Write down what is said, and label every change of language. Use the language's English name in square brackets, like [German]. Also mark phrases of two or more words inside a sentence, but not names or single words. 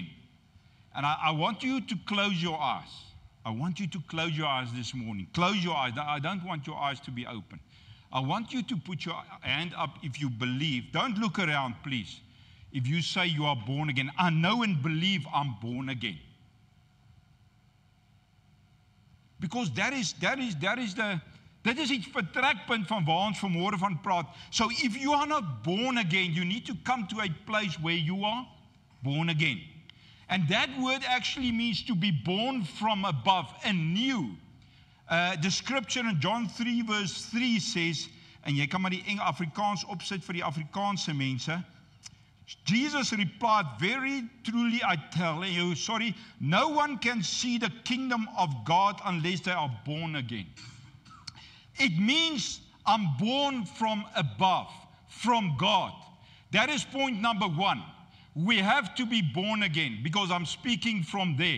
[English] And I want you to close your eyes. I want you to close your eyes this morning. Close your eyes. I don't want your eyes to be open. I want you to put your hand up if you believe. Don't look around, please. If you say you are born again, I know and believe I'm born again. Because that is [Afrikaans] dit is die vertrekpunt van waar ons vanmôre van praat. [English] So if you are not born again, you need to come to a place where you are born again. And that word actually means to be born from above, anew. The scripture in John 3 verse 3 says, [Afrikaans] en jy kan maar die Afrikaans opsit vir die Afrikaanse mense. [English] Jesus replied, very truly I tell you, no one can see the kingdom of God unless they are born again. It means I'm born from above, from God. That is point number one. We have to be born again, because I'm speaking from there.